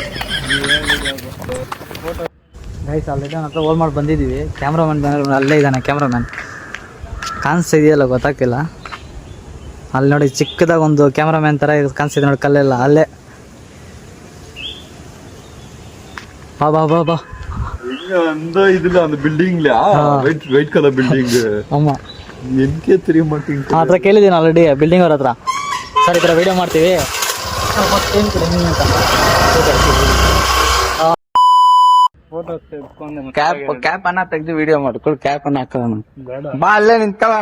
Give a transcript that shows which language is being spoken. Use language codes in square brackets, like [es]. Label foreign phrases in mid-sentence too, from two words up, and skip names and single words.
[en] guys already [kn] ನನ್ನ ಹತ್ರ ಹೋಲ್ ಮಾಡಿ ಬಂದಿದ್ದೀವಿ. ಕ್ಯಾಮ್ರಾಮನ್ ಅಲ್ಲೇ ಇದ್ದಾನೆ. ಕ್ಯಾಮ್ರಾಮ್ಯಾನ್ ಕಾಣಿಸ್ತಾ ಇದೆಯಲ್ಲ ಗೊತ್ತಾಗ್ತಿಲ್ಲ. ಅಲ್ಲಿ ನೋಡಿ ಚಿಕ್ಕದಾಗ ಒಂದು ಕ್ಯಾಮ್ರಾಮ್ಯಾನ್ ಥರ ಕಾಣಿಸ್ತಿದೆ ನೋಡಿ, ಕಲ್ಲೆಲ್ಲ ಅಲ್ಲೇ. ಬಾ ಬಾ ಬಾ ಬಾ. [ta] அந்த இதுல அந்த பில்டிங்ல [en] white colour building. [kn] ಅಮ್ಮ [en] NK 3 marking [kn] ಆ ಹತ್ರ ಕೇಳಿದ್ದೀನಿ ಆಲ್ರೆಡಿ ಬಿಲ್ಡಿಂಗ್ ಅವ್ರ ಹತ್ರ. ಸರ್ ಈ ಥರ ವಿಡಿಯೋ ಮಾಡ್ತೀವಿ ಫೋಟೋ ತೆಗೆದುಕೊಂಡು ಕ್ಯಾಪ್ ಅನ್ನ ತೆಗ್ದು ವಿಡಿಯೋ ಮಾಡ್ಕೊಳ್ಳಿ. ಕ್ಯಾಪ್ ಅನ್ನ ಹಾಕೋಣ. ಬಾ ಅಲ್ಲೇ ನಿಂತ್ಕೊಳ್ಳೋಣ.